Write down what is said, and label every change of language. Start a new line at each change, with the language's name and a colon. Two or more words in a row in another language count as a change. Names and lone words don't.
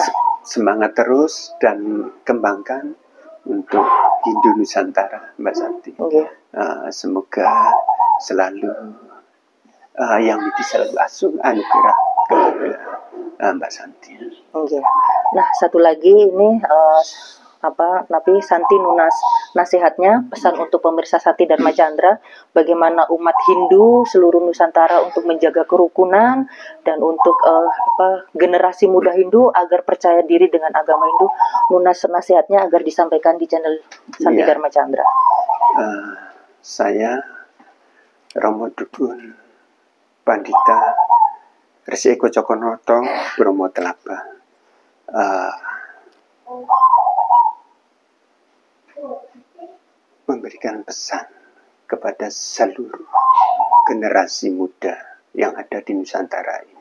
Indonesian: semangat terus dan kembangkan untuk Hindu Nusantara, Mbak Santi. Semoga selalu yang selalu asuh anugerah kepada Mbak Santi. Nah, satu lagi ini Nabi Santi nunas nasihatnya, pesan untuk pemirsa Santi Dharma Chandra, bagaimana umat Hindu seluruh Nusantara untuk menjaga kerukunan dan untuk generasi muda Hindu agar percaya diri dengan agama Hindu. Nunas nasihatnya agar disampaikan di channel Santi Dharma Chandra. Saya Romo Dugun Pandita Resi Eko Cokonoto Bromo Telaba, memberikan pesan kepada seluruh generasi muda yang ada di Nusantara ini.